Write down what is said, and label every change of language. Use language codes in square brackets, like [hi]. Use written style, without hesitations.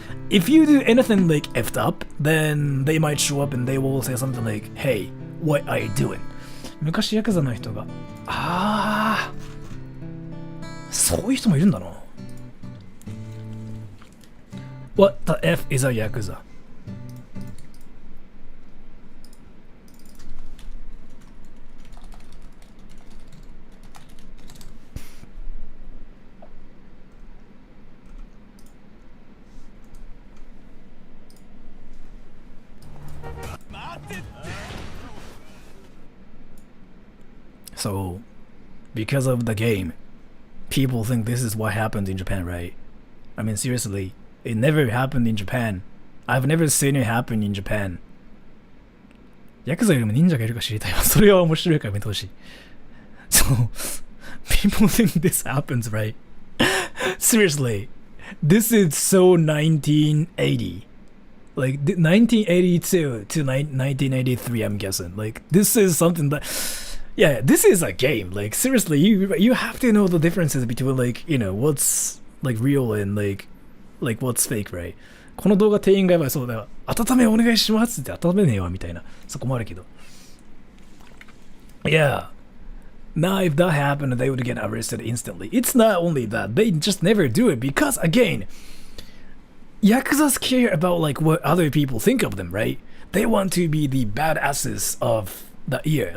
[en] If you do anything like effed up, then they might show up and they will say something like, "Hey, what are you doing?" [ja] 昔ヤクザの人が、そういう人もいるんだな。 [en] What the F is a Yakuza? So, because of the game, people think this is what happened in Japan, right? I mean, seriously. It never happened in Japan. I've never seen it happen in Japan. [ja] ヤクザよりも忍者がいるか知りたいわ。それは面白いから見てほしい。 [en] So, people think this happens, right? Seriously, this is so 1980. Like 1982 to 1983, I'm guessing. Like this is something that, yeah, this is a game. Like seriously, you have to know the differences between like what's like real and like what's fake, right? [ja] この動画店員がやばいそうだよ。温めお願いしますって温めねえわみたいな。そこもあるけど。Yeah. [en] Now if that happened, they would get arrested instantly. It's not only that, they just never do it because again, Yakuzas care about like what other people think of them, right? They want to be the badasses of the year.